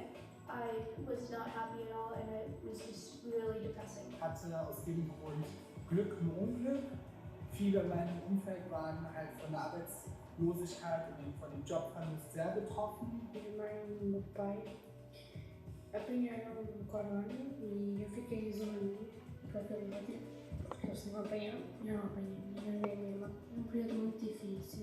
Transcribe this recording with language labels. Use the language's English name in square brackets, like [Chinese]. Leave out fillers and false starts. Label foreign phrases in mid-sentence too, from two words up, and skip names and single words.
[English] I was not happy at all, and it was just really depressing. [German] Hatte aus dem Grund Glück im Unglück. Viele in meinem Umfeld waren halt von der Arbeitslosigkeit und von dem Jobverlust sehr betroffen. [Portuguese] Meu pai apanharam no corona e eu fiquei isolado por aquele motivo. Eles não apanharam? Não apanhei, nem minha irmã. É um período muito difícil.